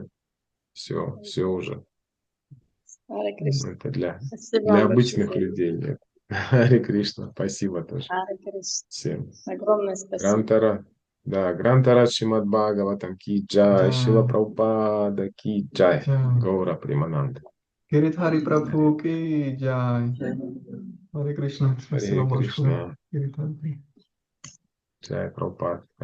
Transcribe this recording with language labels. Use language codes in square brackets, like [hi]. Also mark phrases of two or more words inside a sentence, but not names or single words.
[ru] Все уже. Харе Кришна. Это для Спасибо вам обычных большое. людей нет. Харе Кришна, спасибо тоже Харе Кришна. всем. Огромное спасибо. Грантара, да, Грантара Шримад Бхагаватам [hi] की जय, [ru] Да. Шила Прабхупада [hi] की जय, [ru] Джай. Гаура Примананда. [ka] გირითარი პრაფუ [hi] की जय. [ka] ჰარე კრიშნა. [ru] Харе спасибо большое. Кришна, [ka] გირითარი. [ru] джай Прабхупада.